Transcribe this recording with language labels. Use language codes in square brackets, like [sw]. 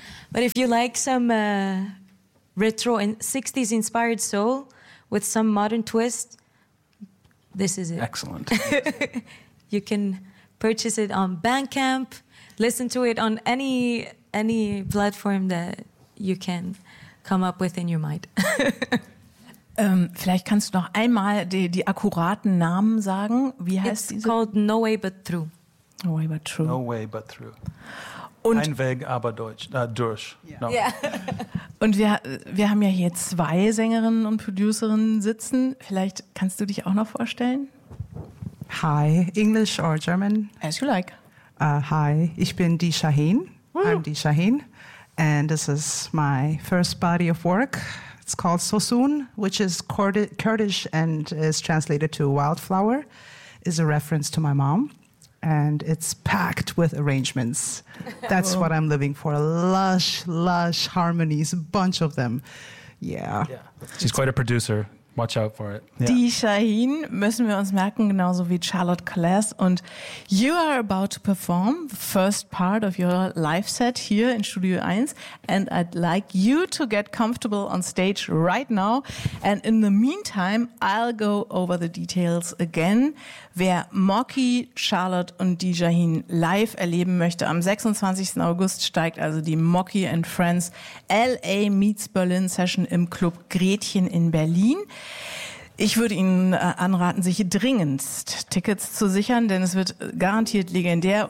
[en] But if you like some retro and 60s inspired soul with some modern twist, this is it. Excellent. You can purchase it on Bandcamp. Listen to it on any platform that you can come up with in your mind. [de] Vielleicht kannst du noch einmal die akkuraten Namen sagen. Wie heißt diese? [en] It's called No Way But Through. No Way But Through. [de] No Way But Through. Und ein Weg, aber durch. Durch. [en] Yeah. No. Yeah. [de] Und wir haben ja hier zwei Sängerinnen und Producerinnen sitzen. Vielleicht kannst du dich auch noch vorstellen? [en] Hi, English or German? As you like. [de] Hi, ich bin Di Shaheen. [en] I'm Di Shaheen, and this is my first body of work. It's called Sosun, which is Kurdish and is translated to wildflower, is a reference to my mom, and it's packed with arrangements. That's Whoa. What I'm living for, lush, lush harmonies, a bunch of them. Yeah. She's quite a producer. Watch out for it. Yeah. [de] Die Shaheen müssen wir uns merken, genauso wie Charlotte Kallas. [en] Und you are about to perform the first part of your live set here in Studio 1. And I'd like you to get comfortable on stage right now. And in the meantime, I'll go over the details again. [de] Wer Mocky, Charlotte und Die Shaheen live erleben möchte, am 26. August steigt also die Mocky and Friends LA Meets Berlin Session im Club Gretchen in Berlin. Ich würde Ihnen anraten, sich dringendst Tickets zu sichern, denn es wird garantiert legendär.